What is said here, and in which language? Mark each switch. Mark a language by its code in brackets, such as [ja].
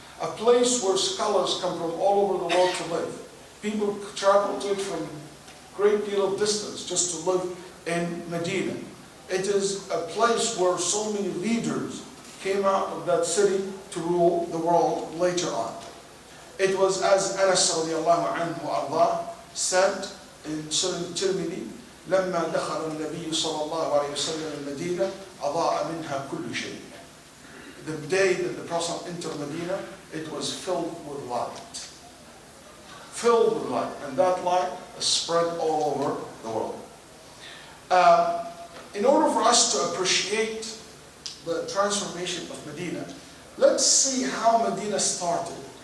[en] A place where scholars come from all over the world to live. People travel to it from a great deal of distance just to live in Medina. It is a place where so many leaders came out of that city to rule the world later on. It was as Anas radiallahu anhu Allah said in Sunan Tirmidhi, [ar] لما دخل النبي صلى الله عليه وسلم المدينة أضاء منها كل شيء. [en] The day that the Prophet entered Medina, it was filled with light. Filled with light. And that light is spread all over the world. In order for us to appreciate the transformation of Medina, let's see how Medina started.